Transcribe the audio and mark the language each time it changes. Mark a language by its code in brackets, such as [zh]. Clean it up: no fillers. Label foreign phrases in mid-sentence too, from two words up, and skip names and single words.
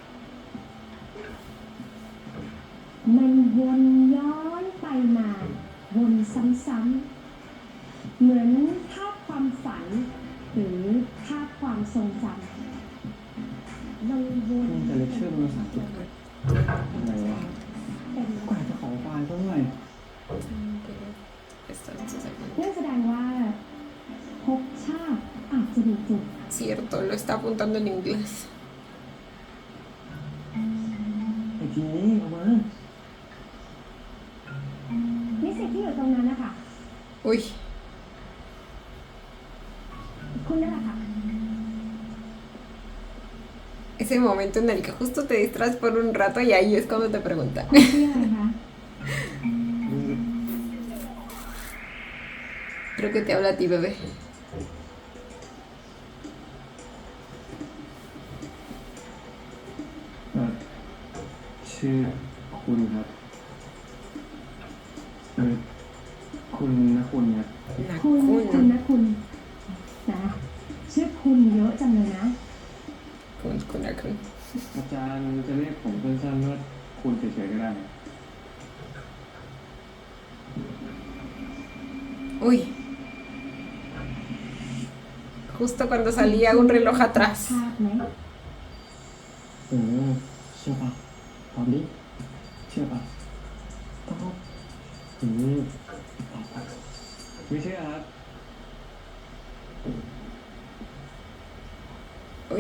[th] มันวนย้อนไปมาวนซ้ำๆเหมือนภาพความฝัน หรือภาพความทรงจำมันวน แต่เลคเชอร์ภาษาอังกฤษอะไรวะ เป็น กว่าจะขอไฟล์ก็เมื่อย นั่นแสดงว่าภพชาติอาจจะมีจุด [es] Cierto, lo está apuntando en inglés. [th] ไอ้ทีออกมา นิสิตที่อยู่ตรงนั้นนะคะ [es] Uy, [th] คุณนั่นแหละค่ะ [es] ese momento en el que justo te distraes por un rato y ahí es cuando te preguntan. [th] ชื่ออะไรคะ [es] Creo que te habla a ti, bebé. [th] ชื่อคุณครับคุณนะคุณครับ คุณนะคุณนะชื่อคุณเยอะจังเลยนะ [es] Kun. [th] อาจารย์จะเรียกผมสั้นๆว่าคุณเฉยๆก็ได้ [es] Uy. Justo cuando salía un reloj atrás. [th] ภาพไหม เชื่อปะตอบดิเชื่อปะตอบตอบปะไม่เชื่อครับ [es] Uy.